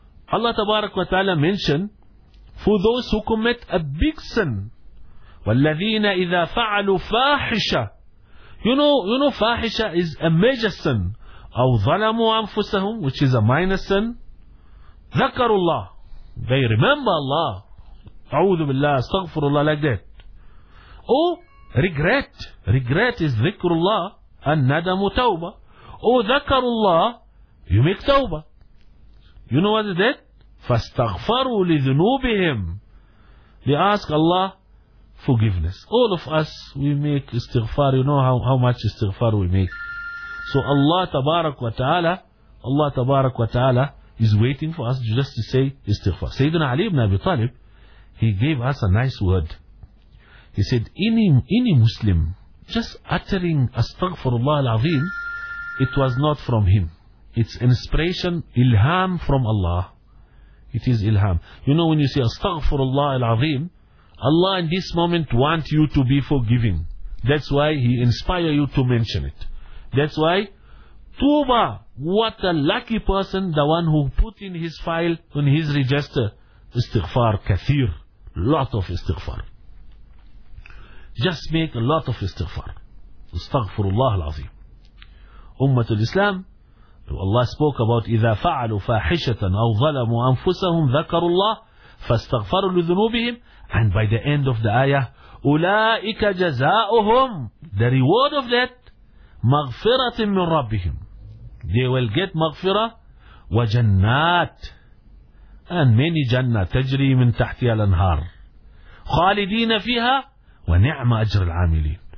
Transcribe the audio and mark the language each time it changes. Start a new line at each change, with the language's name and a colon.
English: Allah Tabarak wa Ta'ala mentioned, for those who commit a big sin,
Arabic: وَالَّذِينَ إِذَا فَعَلُوا فَاحِشَ.
English: You know, fahisha is a major sin.
Arabic: أَوْ ظَلَمُوا أَنفُسَهُمْ,
English: which is a minor sin.
Arabic: ذَكَرُوا اللَّهِ,
English: they remember Allah.
Arabic: أَعُوذُ بِاللَّهِ, أَسْتَغْفُرُ اللَّهِ,
English: like that. Or regret. Regret is
Arabic: ذِكْرُ اللَّهِ, النَّدَمُ تَوْبَةٌ.
English: Or
Arabic: ذَكَرُوا اللَّهِ,
English: you make tawbah. You know what is that?
Arabic: فَاسْتَغْفَرُوا لِذُنُوبِهِمْ.
English: They ask Allah forgiveness. All of us, we make istighfar. You know how much istighfar we make. So Allah Tabarak wa Ta'ala is waiting for us just to say istighfar. Sayyidina Ali ibn Abi Talib, he gave us a nice word. He said, any Muslim just uttering astaghfirullah al-azim, it was not from him. It's inspiration, ilham from Allah. It is ilham. You know, when you say astaghfirullah al-azim, Allah in this moment wants you to be forgiving. That's why He inspire you to mention it. That's why, Tuba, what a lucky person, the one who put in his file, in his register, istighfar kathir, lot of istighfar. Just make a lot of istighfar.
Arabic: Astaghfirullah al-azim. Ummat al-Islam,
English: Allah spoke about
Arabic: إِذَا فَعَلُوا فَاحِشَةً أَوْ ظَلَمُوا أَنفُسَهُمْ ذَكَرُوا اللَّهِ فَاسْتَغْفَرُوا لِذُنُوبِهِمْ.
English: And by the end of the ayah,
Arabic: أُولَٰئِكَ جَزَاؤُهُمْ,
English: the reward of that,
Arabic: مَغْفِرَةٍ مِّن رَبِّهِمْ,
English: they will get
Arabic: مغفرة وجنات,
English: and many jannah
Arabic: تجري من تحتها الانهار خالدين فيها ونعم أجر العاملين.